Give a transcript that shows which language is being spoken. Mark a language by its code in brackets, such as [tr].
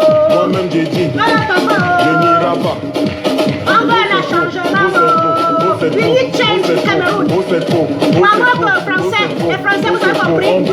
[fr] Moi-même j'ai dit, je n'irai pas. On veut le changement. [en] We need change in Cameroun. [fr] Maman français, les Français vous avez compris.